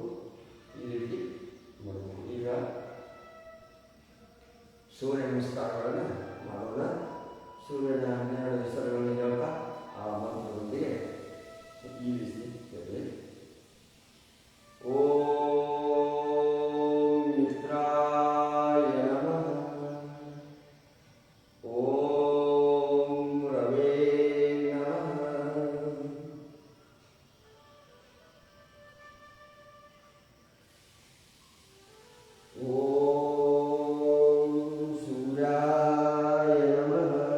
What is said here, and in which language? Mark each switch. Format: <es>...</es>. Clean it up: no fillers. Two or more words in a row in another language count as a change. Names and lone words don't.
<kn>ಈ ರೀತಿ ಮಾಡಬೇಕು. ಈಗ ಸೂರ್ಯ ನಮಸ್ಕಾರಗಳನ್ನು ಮಾಡೋಣ. ಸೂರ್ಯನ 12 ಹೆಸರುಗಳನ್ನು ಹೇಳ್ತಾ ಆ ಮಂತ್ರದೊಂದಿಗೆ ಈ ರೀತಿ ಹೇಳಿ.</kn> <sa>ಓಂ ಮಿತ್ರಾಯ ನಮಃ. ಓಂ ರವೇ ನಮಃ. ಓಂ ಸೂರ್ಯಾಯ ನಮಃ.</sa>